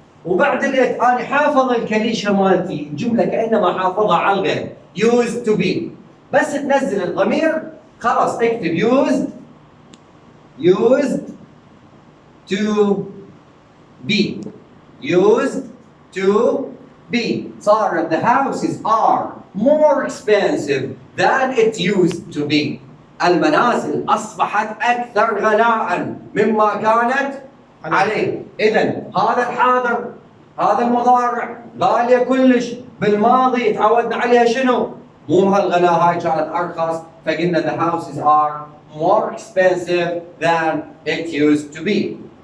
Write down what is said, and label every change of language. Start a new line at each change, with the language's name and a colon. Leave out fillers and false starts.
Arabic: وبعد الات انا حافظ الكليشه مالتي، الجمله كانما حافظها على الغير
English: used to be.
Arabic: بس تنزل الضمير خلاص اكتب
English: used to be. used to be. صار the houses are more expensive than it used to be.
Arabic: المنازل أصبحت أكثر غلاء مما كانت عليه. إذن هذا الحاضر هذا المضارع غالية كلش. بالماضي تعودنا عليها شنو؟ مو هالغلاء، هاي كانت أرخص، فقلنا
English: the houses are more expensive than it used to be.